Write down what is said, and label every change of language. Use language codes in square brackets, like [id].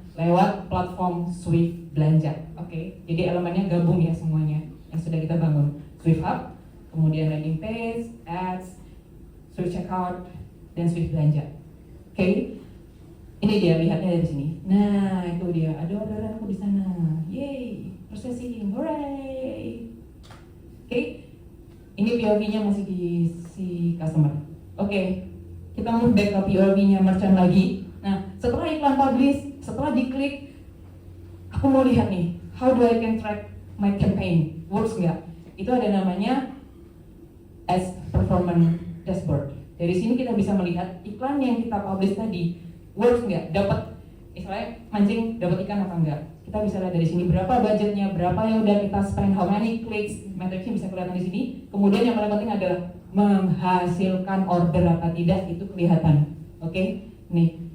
[id] Lewat platform Swift Belanja. Oke, jadi elemennya gabung ya semuanya yang sudah kita bangun. Swift Hub, kemudian landing page, ads, Swift Checkout, dan Swift Belanja. Oke, ini dia lihatnya dari sini. Nah, itu dia. Ada orderanku di sana. [en] Yeay, processing, hooray. [id] Oke, ini POV-nya masih di si customer. Oke, kita [en] move back [id] ke POV-nya merchant lagi. Nah, setelah iklan publish, setelah diklik, aku mau lihat nih, [en] how do I can track my campaign? [id] Works nggak? Itu ada namanya as performance dashboard. Dari sini kita bisa melihat iklan yang kita publish tadi works nggak, dapat istilahnya mancing, dapat ikan apa enggak. Kita bisa lihat dari sini berapa budgetnya, berapa yang udah kita spend, [en] how many clicks, [id] metricnya bisa kelihatan di sini. Kemudian yang paling penting adalah menghasilkan order apa tidak, itu kelihatan. Oke, nih.